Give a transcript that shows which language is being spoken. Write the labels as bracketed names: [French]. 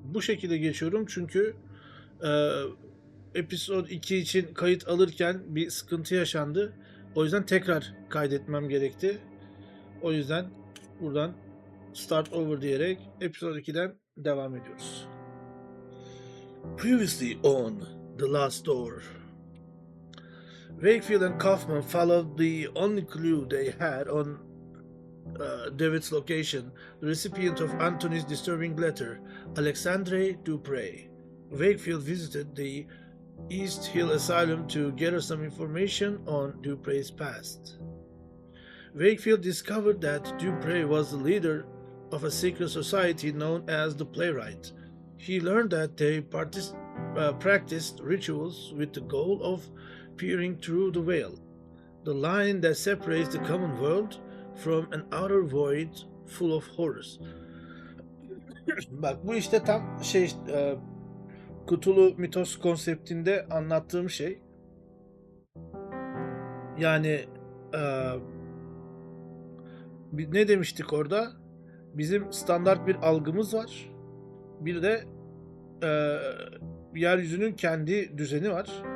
[Turkish] Bu şekilde geçiyorum çünkü eee episode 2 için kayıt alırken bir sıkıntı yaşandı. O yüzden tekrar kaydetmem gerekti. O yüzden buradan [English] start over [Turkish] diyerek episode 2'den devam ediyoruz. [English] Previously on The Last Door. Wakefield and Kaufman followed the only clue they had on David's location, the recipient of Anthony's disturbing letter, Alexandre Dupre. Wakefield visited the East Hill Asylum to gather some information on Dupre's past. Wakefield discovered that Dupre was the leader of a secret society known as the Playwright. He learned that they practiced rituals with the goal of peering through the veil, the line that separates the common world from an outer void full of horrors. [Turkish] Bak bu işte tam kutulu mitos konseptinde anlattığım şey. Yani e, ne demiştik orada? Bizim standart bir algımız var. Bir de e, yeryüzünün kendi düzeni var.